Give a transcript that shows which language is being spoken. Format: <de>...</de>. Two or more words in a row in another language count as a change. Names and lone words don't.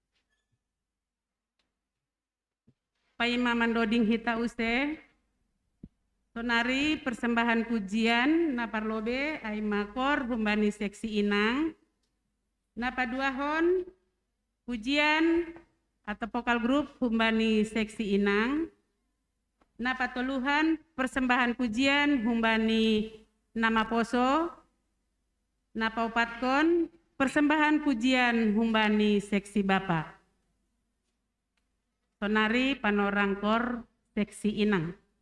<bts>Paima mandoding hita use. Tonari</bts> <id>persembahan pujian</id> <bts>naparlobe ay makor humbani seksi inang. Napaduahon</bts> <id>pujian atau vokal grup</id> <bts>humbani seksi inang. Napatoluhan</bts> <id>persembahan pujian</id> <bts>humbani nama poso. Napaupatkon</bts> <id>Persembahan pujian</id> <bts>Humbani seksi Bapak. Sonari Panorangkor seksi Inang.</bts>